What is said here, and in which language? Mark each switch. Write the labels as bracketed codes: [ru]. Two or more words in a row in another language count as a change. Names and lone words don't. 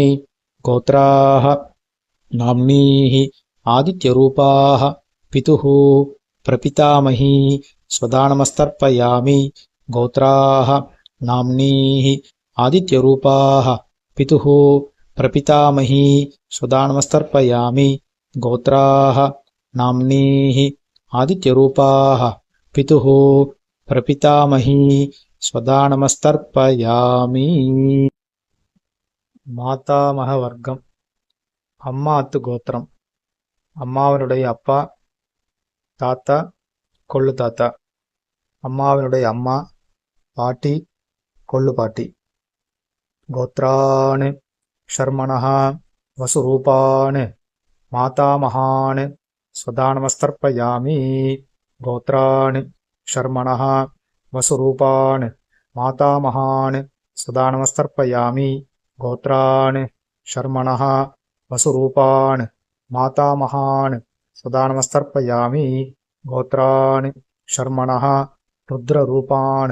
[sa] गोत्राः नाम्नीः आदित्यरूपाः पितुः प्रपितामही स्वधा नमस्तर्पयामि गोत्राः नाम्नीः आदित्यरूपाः पितुः प्रपितामही स्वधा नमस्तर्पयामि गोत्राः नाम्नीः आदित्यरूपाः पितुः प्रपितामही स्वधा नमस्तर्पयामि [ta] மாதாமக வர்க்கம் அம்மாத்து கோத்திரம் அம்மாவினுடைய அப்பா தாத்தா கொள்ளு தாத்தா அம்மாவினுடைய அம்மா பாட்டி கொள்ளு பாட்டி [sa] गोत्रान् शर्मणः वसुरूपान् मातामहान् स्वधा नमस्तर्पयामि गोत्रान् शर्मणः वसुरूपान् मातामहान् स्वधा नमस्तर्पयामि गोत्रान् शर्मणः वसुरूपान् मातामहान् स्वधा नमस्तर्पयामि गोत्रान् शर्मणः रुद्ररूपान्